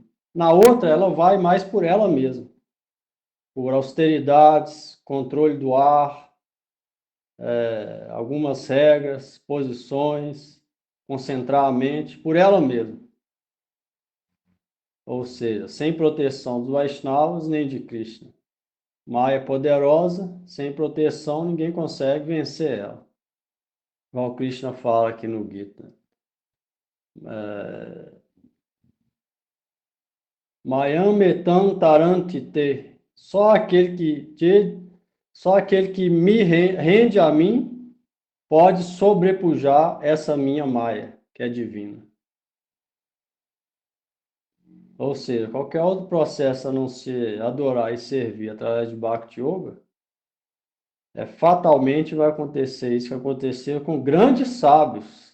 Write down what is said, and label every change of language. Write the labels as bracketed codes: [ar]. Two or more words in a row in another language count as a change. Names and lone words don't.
[pt] Na outra, ela vai mais por ela mesma. Por austeridades, controle do ar, algumas regras, posições, concentrar a mente por ela mesma. Ou seja, sem proteção dos Vaishnavas nem de Krishna. Maya é poderosa, sem proteção ninguém consegue vencer ela. Igual Krishna fala aqui no Gita. [sa] Mayam metam tarantite. [pt] Só aquele que me rende a mim pode sobrepujar essa minha Maya, que é divina. Ou seja, qualquer outro processo a não ser adorar e servir através de Bhakti Yoga, fatalmente vai acontecer isso que aconteceu com grandes sábios.